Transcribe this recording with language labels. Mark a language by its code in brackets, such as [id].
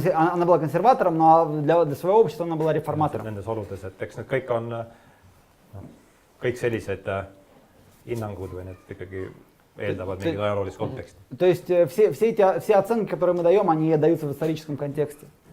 [ru] Она была консерватором, но для своего общества она была реформатором. [et] Nendes oludes, et eks need kõik on kõik sellised hinnangud või need ikkagi eeldavad mingit ajaloolist konteksti. [ru] То есть все оценки, которые мы даем, они даются в историческом контексте.